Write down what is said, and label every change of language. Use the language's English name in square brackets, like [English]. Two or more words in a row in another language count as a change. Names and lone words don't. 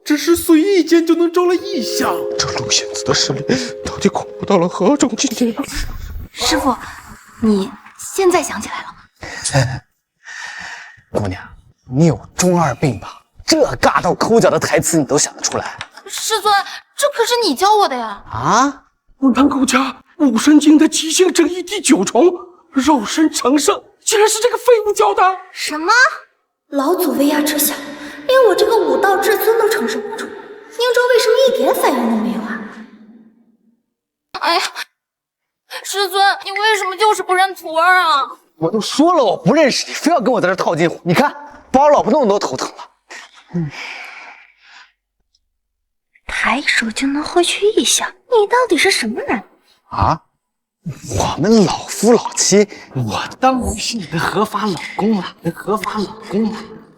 [Chinese] 只是随意间就能招来异象，这陆仙子的实力到底恐怖到了何种境界啊？師父，你現在想起來了嗎？姑娘，你有中二病吧？這尬到摳腳的台詞你都想得出來？師尊，這可是你教我的呀！啊！南宮家武神經的極性正義第9重肉身成聖，竟然是這個廢物教的！什麼？老祖威壓之下，連我這個武道至尊都承受不住，寧州為什麼一點反應都沒有啊？哎呀，師尊，你為什麼就是不認徒兒啊？我都說了我不認識你，非要跟我在這套近乎，你看把我老婆弄得都頭疼了。抬手就能获取异象，你到底是什麼人啊？我們老夫老妻，我當然是你的合法老公了，合法老公了。